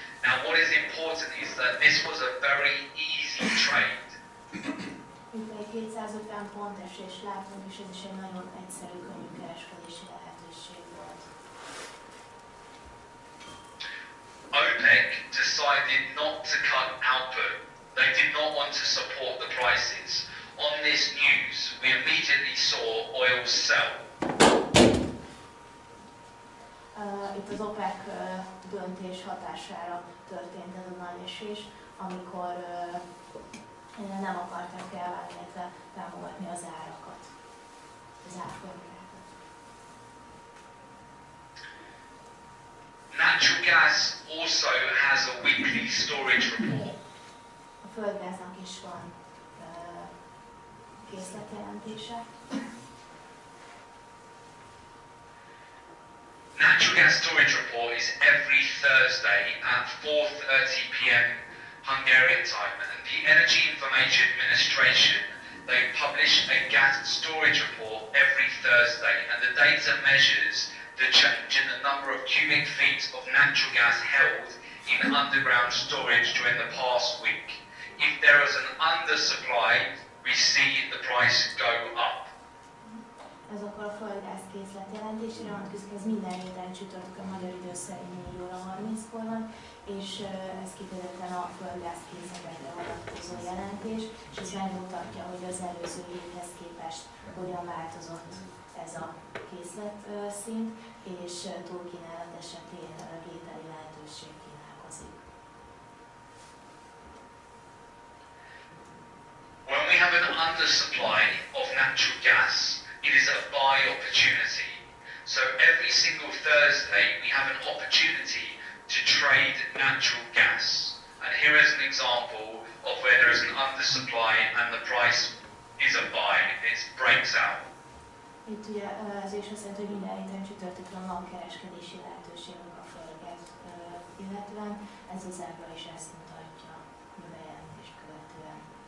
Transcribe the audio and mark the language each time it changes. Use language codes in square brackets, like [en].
[en] Now what is important is that this was a very easy trade. [hu] Itt egy 250 pont esés látunk, és ez is egy nagyon egyszerű, könnyű kereskedési lehetőség volt. [en] OPEC decided not to cut output. They did not want to support the prices. On this news, we immediately saw oil sell. [hu] Itt az OPEC döntés hatására történt ez a nagy esés, amikor nem akarták elválni, illetve támogatni az árakat, az árfolyamokat. [en] Natural gas also has a weekly storage report. [hu] A földgáznak is van készletjelentése. [en] Natural gas storage report is every Thursday at 4:30 p.m. Hungarian time, and the Energy Information Administration, they publish a gas storage report every Thursday, and the data measures the change in the number of cubic feet of natural gas held in underground storage during the past week. If there is an undersupply, we see the price go up. [hu] Ez akkor a földgáz készletjelentésére vonatkozik, ez minden héten csütörtökön magyar idő szerint 4 óra 30-kor van, és ez kifejezetten a földgáz készletekre vonatkozó jelentés, és ez megmutatja, hogy az előző évhez képest hogyan változott ez a készletszint, és túlkínálat esetén vételi lehetőség kínálkozik. [en] When we have an undersupply of natural gas, it is a buy opportunity. So every single Thursday we have an opportunity to trade natural gas. And here is an example of where there is an undersupply and the price is a buy. It breaks out. [hu] Itt ugye ez is azt jelenti, hogy minden héten csütörtökön van kereskedési lehetőségünk a földgáz illetően. Ez az ábra is ezt mutatja a bejelentést követően.